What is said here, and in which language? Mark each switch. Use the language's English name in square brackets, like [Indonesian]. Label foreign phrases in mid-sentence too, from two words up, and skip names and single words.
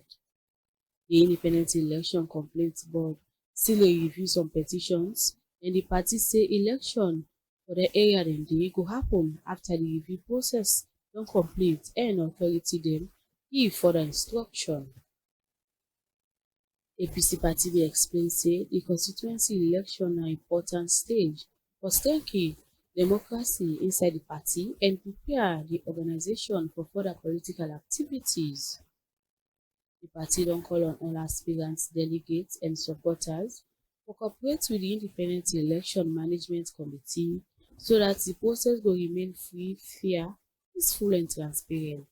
[Nigerian Pidgin] The Independent Election Complaints Board still dey review some petitions, and the party say election for the area dem dey go happen after the review process don complete and authority dem give further instruction. APC party bin explain say the constituency election na important stage for strengthening democracy inside the party and prepare the organisation for further political activities. The party don call on all aspirant delegates and supporters to cooperate with the Independent Election Management Committee so that the process go remain free, fair, peaceful and transparent.